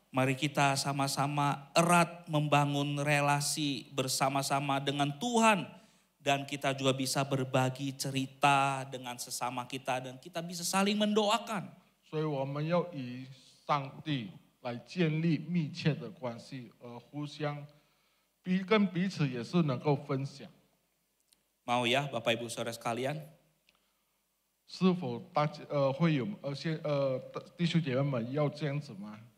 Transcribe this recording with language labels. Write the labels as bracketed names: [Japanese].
[Indonesian] Mari kita sama-sama erat membangun relasi bersama-sama dengan Tuhan. Dan kita juga bisa berbagi cerita dengan sesama kita dan kita bisa saling mendoakan. [Chinese] 所以我们要以上帝来建立密切的关系，互相跟彼此也是能够分享。 [Indonesian] Mau ya Bapak Ibu Saudara sekalian? [Chinese] 是否会有弟兄姐妹们要这样子吗？